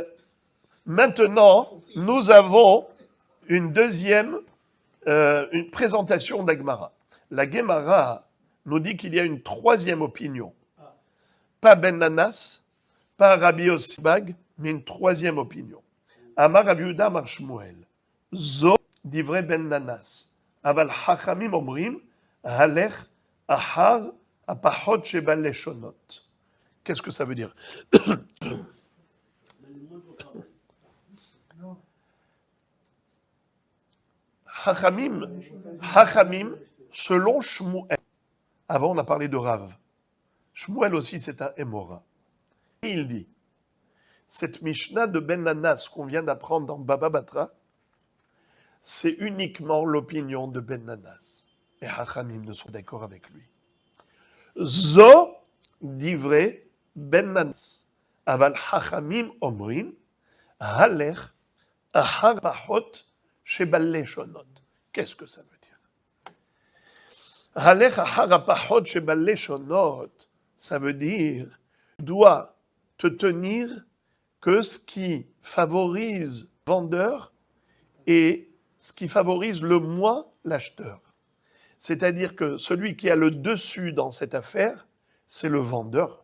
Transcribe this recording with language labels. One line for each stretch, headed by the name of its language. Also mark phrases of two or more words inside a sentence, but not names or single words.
French: Maintenant, nous avons une deuxième une présentation d'Agmara. La Gemara nous dit qu'il y a une troisième opinion. Pas Ben Nanas, pas Rabbi Yossi Bag, mais une troisième opinion.
Hebrew: אמר רבי יהודה, אמר שמואל. זו דברי בן ננס. אבל חכמים אומרים, הלך אחר הפחות שבכל הלשונות.
French: Qu'est-ce que ça veut dire? Hachamim, selon Shmuel, avant on a parlé de Rav, Shmuel aussi c'est un Émora. Et il dit, cette Mishnah de Ben Nanas qu'on vient d'apprendre dans Baba Batra, c'est uniquement l'opinion de Ben Nanas. Et Hachamim ne sont d'accord avec lui.
Hebrew: זו דברי בן ננס. אבל חכמים אומרים, הלך אחר פחות שבכל הלשונות.
French: Qu'est-ce que ça veut dire?
Hebrew: הלך אחר פחות שבכל הלשונות,
French: ça veut dire, dois te tenir que ce qui favorise le vendeur et ce qui favorise le moins l'acheteur. C'est-à-dire que celui qui a le dessus dans cette affaire, c'est le vendeur.